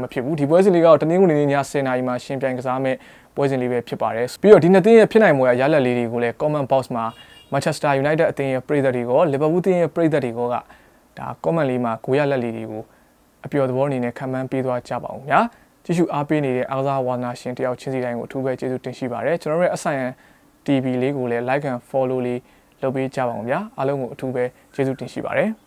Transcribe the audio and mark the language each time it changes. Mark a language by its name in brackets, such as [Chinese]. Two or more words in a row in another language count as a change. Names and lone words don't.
[Burmese] ဖြစ်ဘူးဒီပွဲစဉ်လေးကတော့တနင်္ဂနွေနေ့ည10:00 နာရီမှာရှင်ပြိုင်ကစားမယ့်ပွဲစဉ်လေးပဲဖြစ်ပါတယ်ပြီးတော့ဒီနှစ်သင်းရဲ့ဖြစ်နိုင်မှုရလဒ်လေးတွေကိုလည်း [English] comment box [Burmese] မှာ Manchester United အသင်းရဲ့ပရိသတ်တွေကို Liverpool အသင်းရဲ့ပရိသတ်တွေကဒါ comment လေးမှာကိုရလက်လေးတွေကိုအပျော်သဘောအနေနဲ့ခံမှန်းပေးသွားကြပါဦးဗျာကြည့်ရှုအားပေးနေတဲ့အားကစားဝါသနာရှင်တယောက်ချင်းစီတိုင်းကိုအထူးပဲကျေးဇူးတင်ရှိပါတယ်ကျွန်တော်တို့ရဲ့အဆိုင်ရန် TV လေးကိုလည်း [English] like and follow [Burmese] လေးလုပ်ပေးကြပါဦးဗျာအားလုံးကိုအထူးပဲကျေးဇူးတင်ရှိပါတယ်